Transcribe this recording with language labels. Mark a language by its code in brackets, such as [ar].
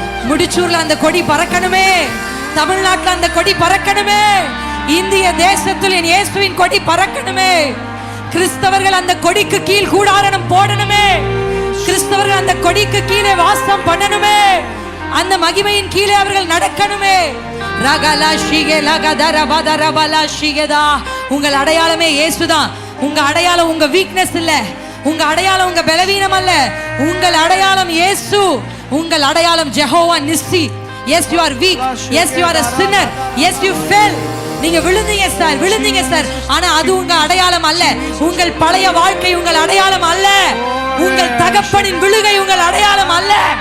[ta] முடிச்சூர்ல அந்த கொடி பறக்கணுமே, தமிழ்நாட்டுல அந்த கொடி பறக்கணுமே, இந்திய தேசத்தில் என் இயேசுவின் கொடி பறக்கணுமே, கிறிஸ்தவர்கள் அந்த கொடிக்கு கீழ் கூடாரம் போடணுமே, கிறிஸ்தவர்கள் அந்த கொடிக்கு கீழே வாசம் பண்ணணுமே, அந்த மகிமையின் கீழே அவர்கள் நடக்கணுமே. ரகலா ஷிகேலா கதரபதரபலா ஷிகேதா. உங்கள் அடையாளமே இயேசுதான். உங்க அடையாளம் உங்க வீக்னஸ் இல்ல, உங்க அடையாளம் உங்க பலவீனம் அல்ல, உங்கள் அடையாளம் இயேசு. உங்கள் அடையாளம் Jehovah நிஸ்ஸி. [en] Yes you are weak, yes you are a sinner, yes you fell. [ta] நீங்க விழுந்தீங்க சார், விழுந்தீங்க சார். ஆனா அது உங்க அடையாளம் அல்ல. உங்கள் பழைய வாழ்க்கை உங்கள் அடையாளம் அல்ல. உங்கள் தகப்பனின் விழுகை உங்கள் அடையாளம் அல்ல.